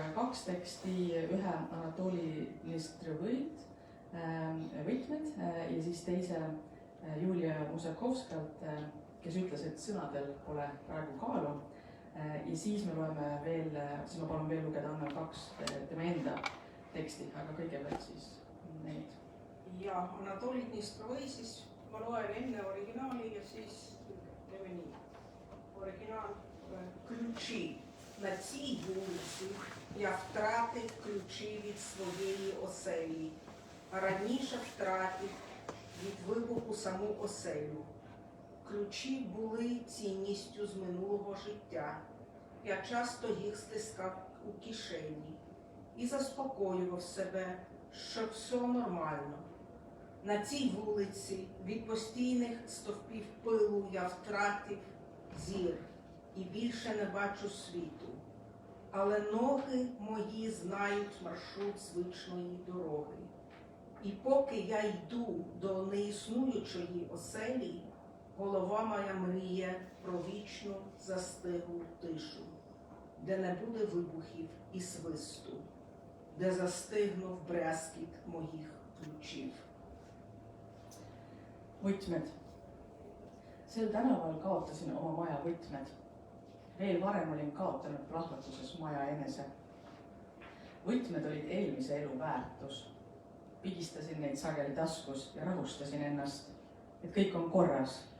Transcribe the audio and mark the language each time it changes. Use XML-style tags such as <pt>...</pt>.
<et>2 teksti, ühe Anatoli Nestrõvõid võtmed ja siis teise Julia Musakovskalt, kes ütles, et sõnadel pole praegu kaalu. Ja siis me loeme veel, siis ma palun veel lugeda Anna 2 tema enda teksti, aga kõigepealt siis neid. Ja Anatoli Nestrõvõi siis ma loen enne originaali ja siis teeme nii.</et> <uk>Оригінал ключі. На цій вулиці я втратив ключі від своєї оселі, а раніше втратив від вибуху саму оселю. Ключі були цінністю з минулого життя. Я часто їх стискав у кишені і заспокоював себе, що все нормально. На цій вулиці від постійних стовпів пилу я втратив зір і більше не бачу світу. Але ноги мої знають маршрут звичної дороги. І поки я йду до неіснуючої оселі, голова моя мріє про вічну застиглу тишу, де не буде вибухів і свисту, де застигнув брязкіт моїх ключів.</uk> <et>Võtmed. Sel tänaval kaotasin oma maja võtmed. Veel varem olin kaotanud plahvatuses maja enese. Võtmed olid eelmise elu väärtus. Pigistasin neid sageli taskus ja rahustasin ennast, et kõik on korras.</et>